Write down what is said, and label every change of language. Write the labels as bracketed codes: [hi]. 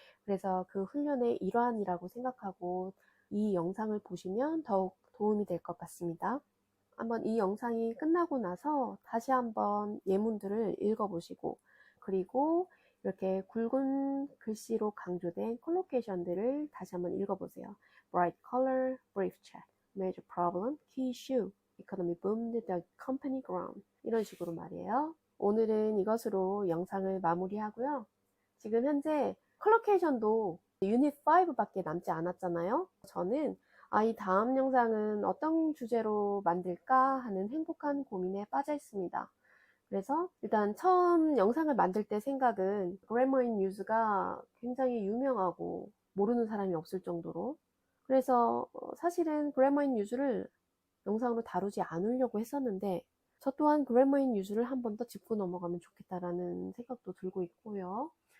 [ko] 그래서 그 훈련의 일환이라고 생각하고 이 영상을 보시면 더욱 도움이 될 것 같습니다. 한번 이 영상이 끝나고 나서 다시 한번 예문들을 읽어보시고 그리고 이렇게 굵은 글씨로 강조된 콜로케이션들을 다시 한번 읽어보세요. [en] Bright color, brief chat, major problem, key issue, economy boomed, the company ground 이런 식으로 말이에요. [ko] 오늘은 이것으로 영상을 마무리하고요. 지금 현재 컬로케이션도 유닛 5밖에 남지 않았잖아요. 저는 이 다음 영상은 어떤 주제로 만들까 하는 행복한 고민에 빠져 있습니다. 그래서 일단 처음 영상을 만들 때 생각은 Grammar in Use가 굉장히 유명하고 모르는 사람이 없을 정도로 그래서 사실은 Grammar in Use를 영상으로 다루지 않으려고 했었는데 저 또한 Grammar in Use를 한 번 더 짚고 넘어가면 좋겠다라는 생각도 들고 있고요.